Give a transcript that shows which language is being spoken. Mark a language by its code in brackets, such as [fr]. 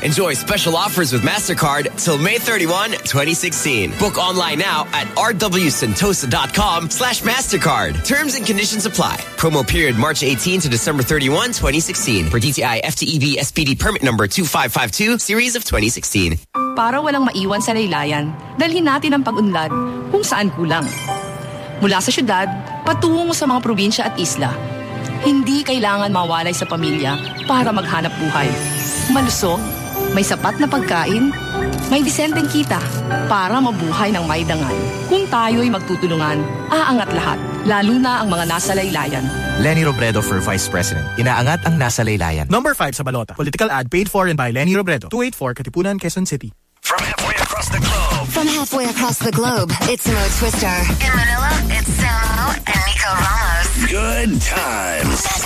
[en] Enjoy special offers with MasterCard till May 31, 2016. Book online now at rwsentosa.com/mastercard. Terms and conditions apply. Promo period March 18 to December 31, 2016 for DTI FTEB SPD permit number 2552 series of 2016. [tl] Para walang maiwan sa laylayan, dalhin natin ang pag-unlad kung saan kulang. Mula sa syudad patungo sa mga probinsya at isla. Hindi kailangan mawalay sa pamilya para maghanap buhay. Malusog, may sapat na pagkain, may disenteng kita para mabuhay ng may dangan. Kung tayo'y magtutulungan, aangat lahat, lalo na ang mga nasa laylayan. [en] Lenny Robredo for Vice President. [tl] Inaangat ang nasa laylayan. Number 5 sa balota. [en] Political ad paid for and by Lenny Robredo. 284 Katipunan, Quezon City. From halfway across the globe. From halfway across the globe, it's Mo Twister. In Manila, it's Samo and Nico Ramos. Good times.